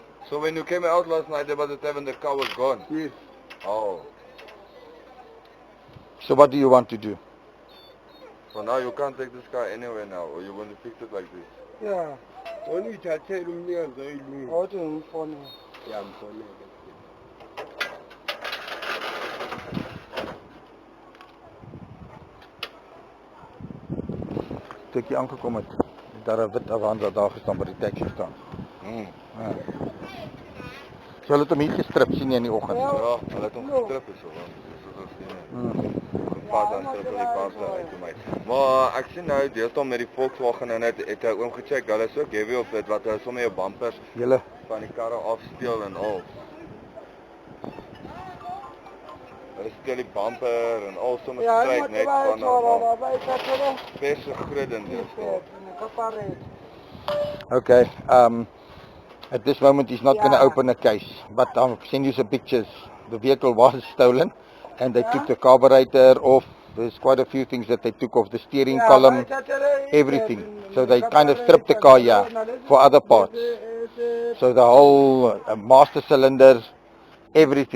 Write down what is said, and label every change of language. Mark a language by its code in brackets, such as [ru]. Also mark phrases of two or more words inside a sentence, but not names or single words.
[en] So when you came out last night about the tavern, the car was gone? Yes. Oh. So what do you want to do? So now you can't take this car anywhere now, or you're going to fix it like this? [zu] Yeah. Only uthathele umnikazi oyilungu. Othi ngimfonele. Yeah, ngimfonele. [af] Toe ek hier aangekom het, het daar 'n wit Avanza daar gestaan by die taxi staan. Ja. So hulle het hom hier gestrip, sien jy in die oggend. Ja, hulle het hom gestrip is so, want soos ons sien. Gepas dan strip hulle die kar uit vir my. Maar ek sien nou deesdae met die Volkswagen en het ek oom gecheck, hulle is ook heavy op dit wat hulle sommer jou bumpers Julle van die karre afsteel en al. Hulle steel die bumper en al sommer stryd net van verse groot in deesdae. [en] Okay, at this moment he's not going to open a case, but I'll send you some pictures. The vehicle was stolen and they took the carburetor off. There's quite a few things that they took off, the steering column, everything. So they kind of stripped the car, yeah, for other parts. So the whole master cylinder, everything.